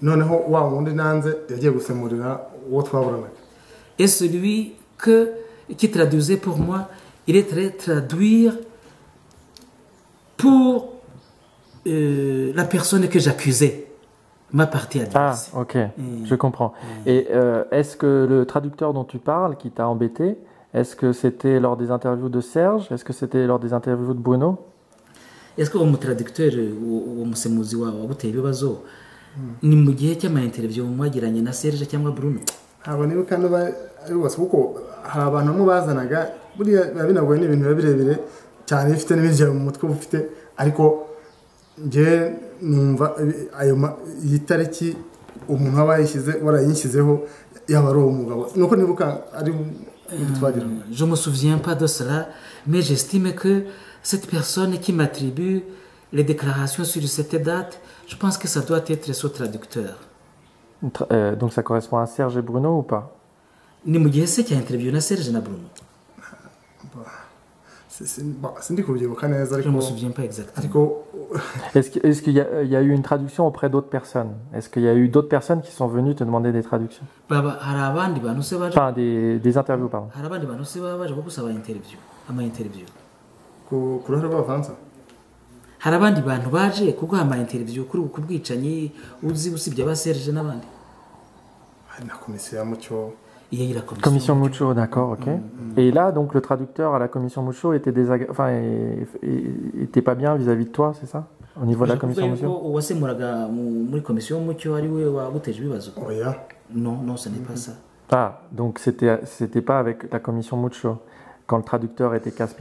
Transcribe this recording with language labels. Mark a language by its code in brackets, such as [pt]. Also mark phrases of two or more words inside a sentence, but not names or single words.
[fr] Et celui qui traduisait pour moi, il est très traduire pour la personne que j'accusais. Ma partie adverse. Ah, ok, je comprends. Et est-ce que le traducteur dont tu parles, qui t'a embêté, est-ce que c'était lors des interviews de Serge? Est-ce que c'était lors des interviews de Bruno? Est-ce que le traducteur ou [rw] umusemuzi wawe aguteye ibibazo ni mu gihe cy'ama-interview mwagiranye na Serge cyangwa Bruno? Abo nibo kandi ari bose kuko hari abantu bamwe bazanaga buriya biba binagoye n'ibintu biba birebire cyane bifite n'ibijya mu mutwe bufite ariko nge numva ayo iyi tariki umuntu aba warayishyizeho yaba ari umugabo nuko nibuka ari [fr] Je me souviens pas de cela, mais j'estime que cette personne qui m'attribue les déclarations sur cette date, je pense que ça doit être ce traducteur. Donc ça correspond à Serge et Bruno ou pas? [rw] Ni mu gihe se cya interview na Serge na Bruno? [fr] Je ne me souviens pas exactement. Est-ce qu'il y a eu une traduction auprès d'autres personnes? Est-ce qu'il y a eu d'autres personnes qui sont venues te demander des traductions? Enfin, des interviews, pardon. [rw] Hari abandi bantu baje kuguha ama-interview kuri uku bwicanyi uzi usibye aba Serge n'abandi? Na komisiyo ya Mucyo. [fr] Commission Mucho, d'accord, ok. Et là, donc, le traducteur à la commission Mucho était était pas bien vis-à-vis de toi, c'est ça? Au niveau de la commission Mucho? Non, ce n'est pas ça. Ah, donc c'était pas avec la commission Mucho quand le traducteur était casse-pied.